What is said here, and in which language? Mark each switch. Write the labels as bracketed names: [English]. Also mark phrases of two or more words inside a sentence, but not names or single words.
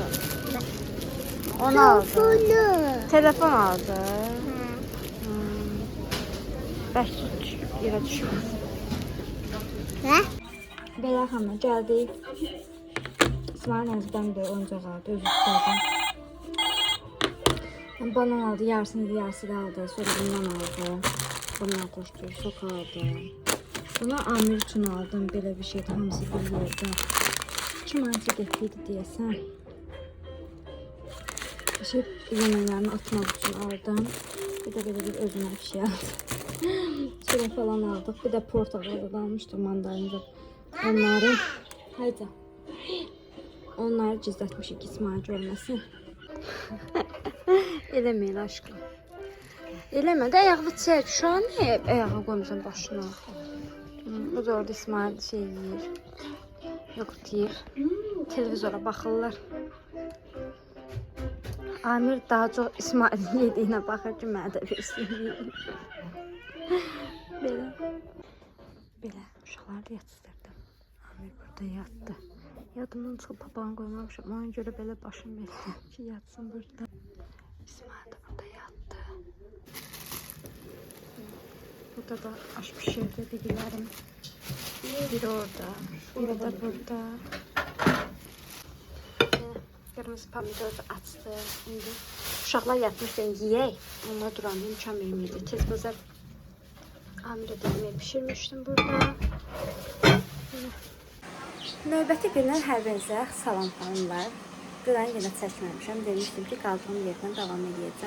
[Azerbaijani] Onu aldı. Telefon aldı. Bəlkə yerə düşməz. Belə xanım gəldik. İsmail Nəzibdən də oyuncaq aldı, özü istədi. [Turkish] Yani banan aldı, yarısını yarısı kaldı. Sonra bundan aldı. Bundan koştu, sok aldı. Buna Amir için aldım. Böyle bir şeydi, hamısı bir yerde. [Azerbaijani] 2 manata getiydi deyəsən. Bir şey yeməklərini atmaq üçün aldım. [Turkish] Bir de böyle bir özüme bir şey aldım. Şöyle falan aldık. Bir de portakal da almıştım, mandalina. [Azerbaijani] Onları, haydi. Onları gizlətmişik İsmail görməsin. Eləməyin aşkım. Eləmə də ayağını çək. Şu an niyə ayağı qoymuşsan başına? Bu da orada İsmail şey yiyir. Yox deyir. Televizora baxırlar. Amir [Turkish] daha çok İsmail'in yediğine [Azerbaijani] baxır ki, mənə də versin yiyir. Belə. Belə uşaqları da yatızdırdım. Amir burada yatdı. Yadımdan çıxıb papağanı qoymamışam. Ona görə belə başım verirəm ki, yatsın burada. [Turkish] İsmail de burada yattı. Burada da aş pişirdi digilerim. Biri orada, biri de burada. Kırmızı pomidor da açtı. Şimdi uşaqlar yatmışken yiyək. [Azerbaijani] Onlar duran imkan verməyəcək. Tez bazar Amirə də yemək pişirmişdim burada. Növbəti gündən hər birinizə salam xanımlar. Dünən yenə çəkməmişəm. Demişdim ki, qaldığım yerdən davam edəcəm.